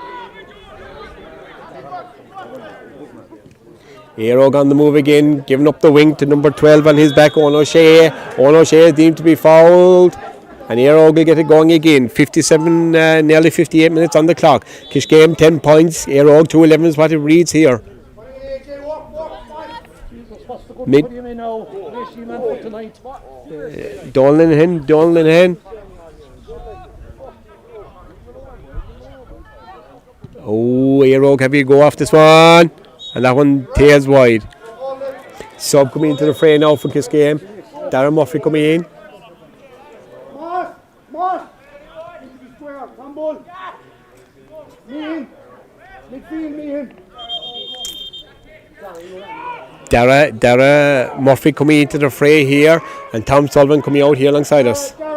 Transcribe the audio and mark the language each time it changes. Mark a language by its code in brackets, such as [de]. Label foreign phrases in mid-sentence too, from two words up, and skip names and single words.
[en] Éire on the move again, giving up the wing to number 12 on his back, Owen O'Shea. Owen O'Shea is deemed to be fouled, and Éire will get it going again. 57, nearly 58 minutes on the clock. Kiskeam 10 points, Éire 2-11 is what it reads here. Donlan. Éire have you go off this one. And that one tails wide. Sub coming into the fray now for Kiskeam. Darren Murphy coming in. Dara Murphy coming into the fray here, and Tom Sullivan coming out here alongside us.